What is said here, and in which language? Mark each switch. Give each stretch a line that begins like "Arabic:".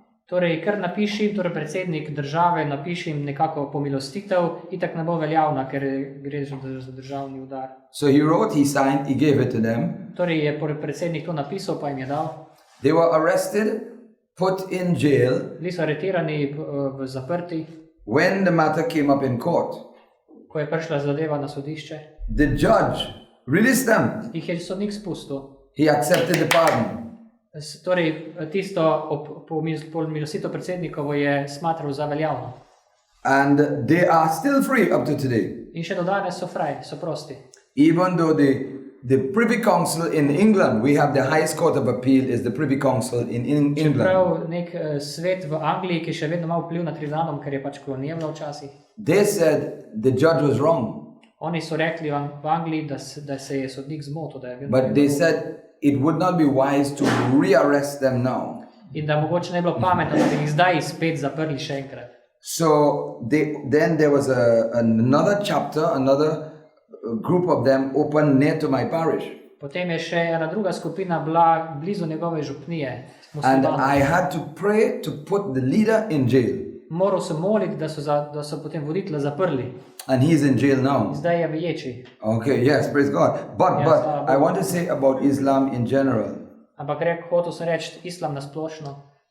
Slovenian: Torej, kar napiši, torej predsednik države napiši jim nekako pomilostitev, itak ne bo veljavna, ker gre za državni udar.
English: So he wrote, he signed, he gave it to them.
Slovenian: Torej je predsednik to napisal, pa jim je dal.
English: They were arrested, put in jail.
Slovenian: Bili so aretirani v zaprti,
English: When the matter came up in court,
Slovenian: ko je prišla zadeva na sodišče.
English: the judge released them.
Slovenian: Jih je sodnik spustil.
English: He accepted the pardon.
Slovenian: Torej, tisto pomilostitev predsednikovo je smatral za veljavno.
English: And they are still free up to today.
Slovenian: In še do danes so fraj, so prosti.
English: Even though the Privy Council in England, we have the highest court of appeal is the Privy Council in England.
Slovenian: Čeprav nek svet v Angliji, ki še vedno ima vpliv nad Tridanom, ker je pač kolonija bila včasih.
English: They said the judge was wrong.
Slovenian: Oni so rekli v Angliji, da se je sodnik zmotil.
English: But they said it would not be wise to rearrest them now.
Slovenian: In da mogoče ne bi bilo pametno, da bi jih zdaj spet zaprli še enkrat.
English: So then there was another chapter, another group of them open near to my parish.
Slovenian: Potem je še ena druga skupina bila blizu njegove župnije.
English: And
Slovenian: muslimanov.
English: I had to pray to put the leader in jail.
Slovenian: Moral sem moliti, da so potem voditelja zaprli.
English: And he's in jail now.
Slovenian: Zdaj je v ječi.
English: Okay, yes, praise God. But I want to say about Islam in general.
Slovenian: Ampak hotel sem reči islam na splošno.